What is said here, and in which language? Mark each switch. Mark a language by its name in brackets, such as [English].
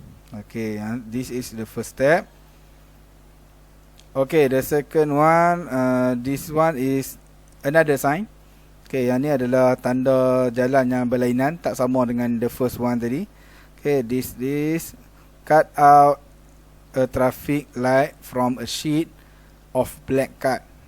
[English] Okay, this is the first step. Okay, the second one, this one is another sign. [Malay] Okay, yang ni adalah tanda jalan yang berlainan, tak sama dengan [English] the first one [Malay] tadi. [English] Okay, this cut out a traffic light from a sheet of black card.